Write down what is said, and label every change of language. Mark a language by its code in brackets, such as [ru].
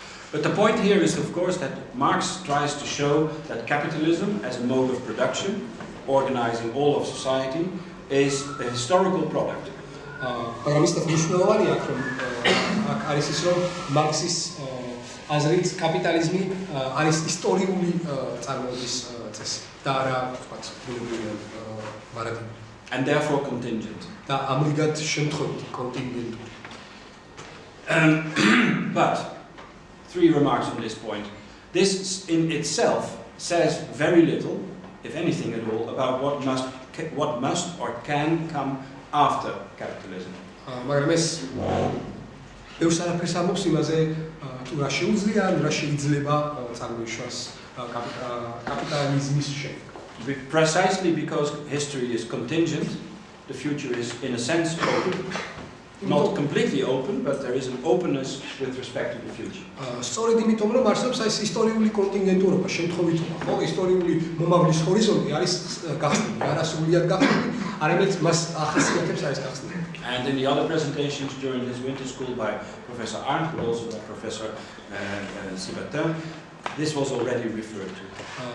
[en] But the point here is, of course, that Marx tries to show that capitalism as a mode of production, organizing all of society, is a historical product. [ka] მაგრამ ისეთ მნიშვნელოვანია, რომ აქ არის ის, რომ მარქსის აზრით კაპიტალიზმი არის ისტორიული წარმოების წესი და არა, ვთქვათ, ბუნებრივი მარადიმი. [en] And therefore contingent. [ka] და ამრიგად შემთხვევით კონტინგენტური. [en] But 3 remarks on this point. This in itself says very little, if anything at all, about what must or can come after capitalism. [ka] მაგრამ ეს ბევრ არაფერს ამბობს იმაზე, თუ რა შეუძლია, რა შეიძლება წარმოიშვას კაპიტალიზმის შემდეგ. [en] Precisely because history is contingent, the future is in a sense open. Not completely open, but there is an openness with respect to the future. [ka] სწორედ იმიტომ, რომ არსებობს ეს ისტორიული კონტინგენტურობა, შემთხვევითობა, ხო, ისტორიული მომავლის ჰორიზონტი არის გახსნილი, არა სრულიად გახსნილი, არამედ მას ახასიათებს არის გახსნილი. [en] And in the other presentations during his winter school by Professor Arndt, but also by Professor Sibatin, this was already referred to.